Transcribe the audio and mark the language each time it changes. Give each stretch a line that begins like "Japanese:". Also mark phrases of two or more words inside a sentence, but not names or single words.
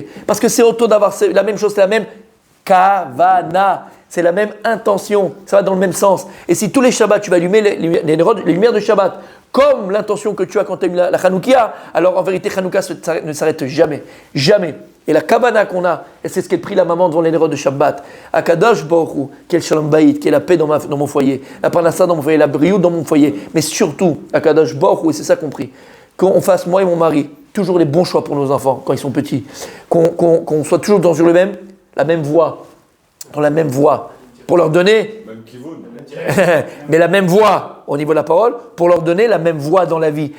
French: Parce que c'est auto d'avoir la même chose, c'est la même kavana. C'est la même intention, ça va dans le même sens. Et si tous les Shabbats, tu vas allumer les lumières de Shabbat, comme l'intention que tu as quand tu allumes la Hanoukia, alors en vérité, Hanouka ne s'arrête jamais. Jamais. Et la kavana qu'on a, et c'est ce qu'elle prie la maman devant les nérotes de Shabbat.
Hebrew: הקדוש ברוך הוא,
French: quel
Hebrew: שלום בית,
French: qui est la paix dans mon foyer, la parnassa dans mon foyer, la brioute dans mon foyer. Mais surtout,
Hebrew: הקדוש ברוך הוא,
French: et c'est ça qu'on prie, qu'on fasse, moi et mon mari, toujours les bons choix pour nos enfants quand ils sont petits. Qu'on soit toujours dans la même voie. Dans la même voie, pour leur donner, mais la même voix au niveau de la parole, pour leur donner la même voix dans la vie.